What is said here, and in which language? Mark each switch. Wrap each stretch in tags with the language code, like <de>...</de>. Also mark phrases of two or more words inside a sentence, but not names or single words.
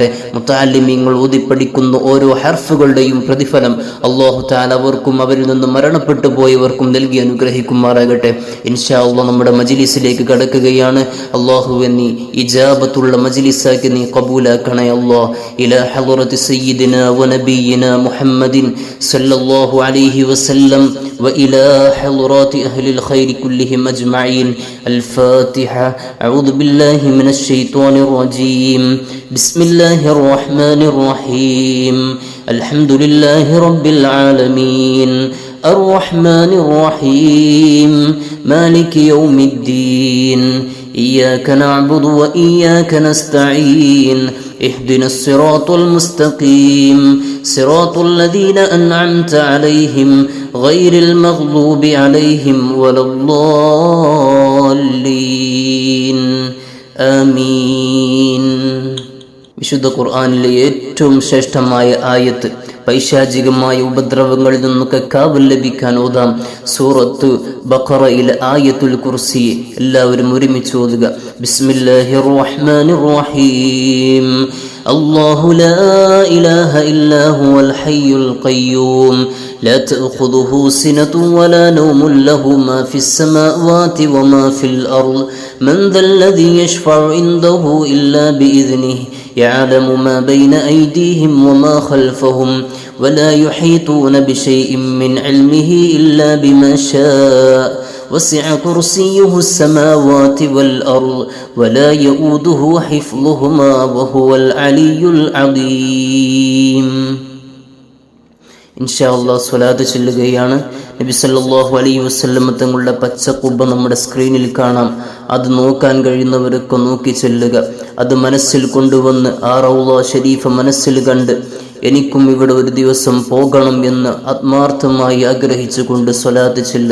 <ml>മുതഅല്ലിമീങ്ങൾ ഓതി പഠിക്കുന്ന ഓരോ ഹർഫുകളുടെയും പ്രതിഫലം അല്ലാഹു തആല അവർക്കും അവരിൽ നിന്ന് മരണപ്പെട്ടു പോയവർക്കും നൽകി അനുഗ്രഹിക്കുമാറാകട്ടെ.</ml> <ar>إن شاء الله</ar> <ml>നമ്മുടെ മജ്ലിസിലേക്ക് കടക്കുകയാണ്. അല്ലാഹുവേ, നീ ഇജാബത്തുള്ള മജ്ലിസാക്കി നീ കബൂലാക്കണേ അല്ലാഹ്.</ml> <ar>إلى حضرة سيدنا ونبينا محمد صلى الله عليه وسلم وإلى حضرات أهل الخير كلهم أجمعين. الفاتحة. أعوذ بالله من الشيطان الرجيم. بسم الله الرحمن الرحيم. الحمد لله رب العالمين الرحمن الرحيم مالك يوم الدين إياك نعبد وإياك نستعين اهدنا الصراط المستقيم صراط الذين أنعمت عليهم غير المغضوب عليهم ولا الضالين آمين.</ar> <ml>വിശുദ്ധ ഖുർആനിലെ ഏറ്റവും ശ്രേഷ്ഠമായ ആയത്ത്, പൈശാചികമായ ഉപദ്രവങ്ങളിൽ നിന്നൊക്കെ കാവൽ ലഭിക്കാൻ ഓതാം സൂറത്ത് ബഖറയിലെ</ml> <ar>آية الكرسي.</ar> <ml>എല്ലാവരും ഒരുമിച്ച് ഓതുക.</ml> <ar>بسم الله الرحمن الرحيم. الله لا إله إلا هو الحي القيوم لا تأخذه سنة ولا نوم له ما في السماوات وما في الأرض من ذا الذي يشفع عنده إلا بإذنه يعلم ما بين أيديهم وما خلفهم ولا يحيطون بشيء من علمه إلا بما شاء وسع كرسيه السماوات والأرض ولا يؤوده حفظهما وهو العلي العظيم. إن شاء الله</ar> <ml>സ്വലാത്ത് ചൊല്ലുകയാണ്. നബി</ml> <ar>صلى الله عليه وسلم</ar> <ml>തങ്ങളുടെ പച്ച ഖുബ്ബ നമ്മുടെ സ്ക്രീനിൽ കാണാം. അത് നോക്കാൻ കഴിയുന്നവരൊക്കെ നോക്കി ചൊല്ലുക. അത് മനസ്സിൽ കൊണ്ടുവന്ന് ആ</ml> <ar>الروضة الشريفة</ar> <ml>മനസ്സിൽ കണ്ട് എനിക്കും ഇവിടെ ഒരു ദിവസം പോകണം എന്ന് ആത്മാർത്ഥമായി ആഗ്രഹിച്ചുകൊണ്ട് സ്വലാത്ത് ചൊല്ല.</ml>